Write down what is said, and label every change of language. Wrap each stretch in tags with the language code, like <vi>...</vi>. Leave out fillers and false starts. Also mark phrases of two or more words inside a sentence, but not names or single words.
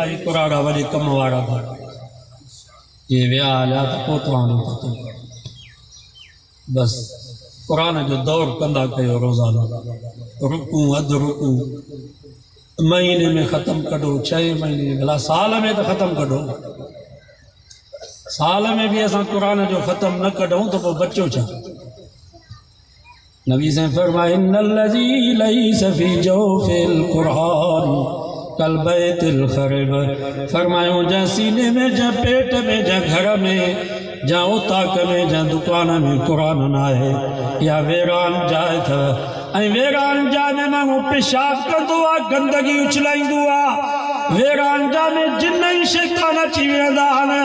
<sd>ही कुराड़ा वॾे कम वारा था, ये विया हलिया त पोइ तव्हां बसि क़ुरान जो दौर कंदा कयो रोज़ाना। रुकू अध रुकू महीने में ख़त्म कढो, 6 महीने भला साल में तो ख़त्म कढो। साल में भी असां कुरान जो ख़त्म न कढूं तो पोइ बचो छा। नबी से फरमाए</sd> <ar>إن الذي ليس في جوفه القرآن كالبيت الخرب,</ar> <sd>फरमायो जा सीने में जा पेट में जा घर में जा उताक में जा दुकान में कुरान न आहे या वेरान जाए था। ऐं वेरान जा में माण्हू पेशाब कंदो आहे, गंदगी उछलाईंदो आहे। वेरान जा में जिन ई शैतान अची वेंदा आहिनि।</sd>